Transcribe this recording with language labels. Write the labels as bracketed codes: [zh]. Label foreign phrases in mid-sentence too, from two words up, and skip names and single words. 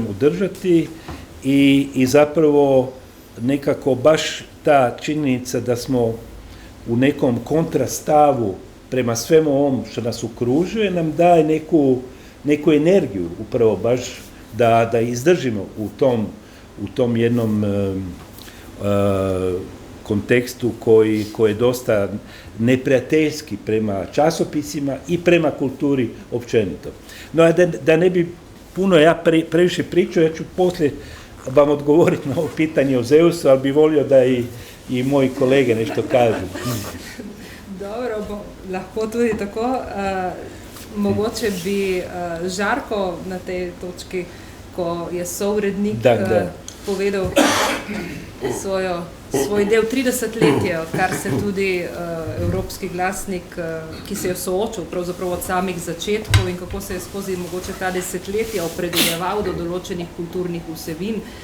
[hr] udržati i zapravo nekako baš ta činjenica da smo u nekom kontrastavu prema svemu ovom što nas okružuje nam daje neku energiju upravo baš da izdržimo u tom jednom kontekstu koji je dosta neprijateljski prema časopisima i prema kulturi općenito. No, a da ne bi puno ja previše pričao, ja ću poslije vam odgovoriti na ovo pitanje o Zeusu, ali bi volio da i moji kolege nešto kažu. [sl] Dobro, lahko tudi tako. Mogoče bi Žarko na tej točki, ko je sourednik, povedal svoj del 30-letja, odkar se tudi Evropski glasnik, ki se je soočil pravzaprav od samih začetkov in kako se je skozi mogoče ta desetletja opredeljeval do določenih kulturnih vsebin.